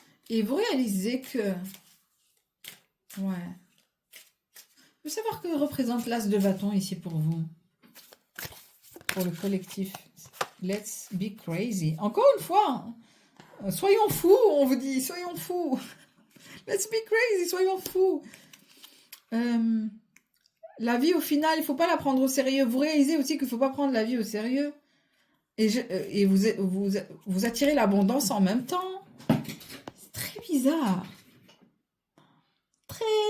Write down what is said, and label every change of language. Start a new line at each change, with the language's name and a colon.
French: Et vous réalisez que... Ouais. Vous savez savoir que représente l'as de bâton ici pour vous. Pour le collectif.
English: Let's be crazy.
French: Encore une fois, soyons fous, on vous dit, soyons fous.
English: Let's be crazy,
French: soyons fous. La vie, au final, il ne faut pas la prendre au sérieux. Vous réalisez aussi qu'il ne faut pas prendre la vie au sérieux. Et vous attirez l'abondance en même temps. C'est très bizarre. Très...